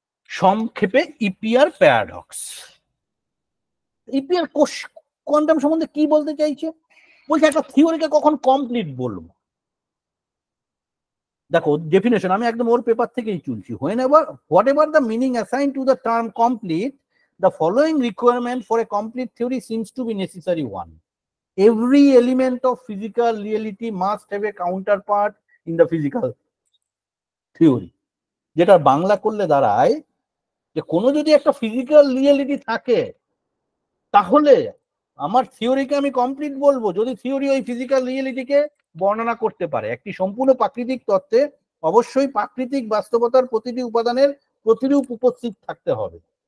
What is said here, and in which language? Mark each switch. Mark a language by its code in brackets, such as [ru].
[bn] সংক্ষেপে EPR paradox. EPR quantum সম্বন্ধে কি বলতে চাইছে, বলছে একটা থিওরিকে কখন কমপ্লিট বলবো। দেখো ডেফিনেশন আমি একদম ওর পেপার থেকেই চলছি। [en] Whatever the meaning assign to the term complete, the following requirement for a complete theory seems to be necessary. One, every element of physical reality must have a counterpart in the physical theory. [bn] যেটা বাংলা করলে দাঁড়ায় যে কোনো যদি একটা physical reality থাকে তাহলে আমার থিওরিকে আমি কমপ্লিট বলবো যদি থিওরি ওই ফিজিক্যাল রিয়েলিটিকে বর্ণনা করতে পারে। একটি সম্পূর্ণ প্রাকৃতিক তত্ত্বে অবশ্যই প্রাকৃতিক বাস্তবতার প্রতিটি উপাদানের প্রতিরূপ উপস্থিত থাকতে হবে।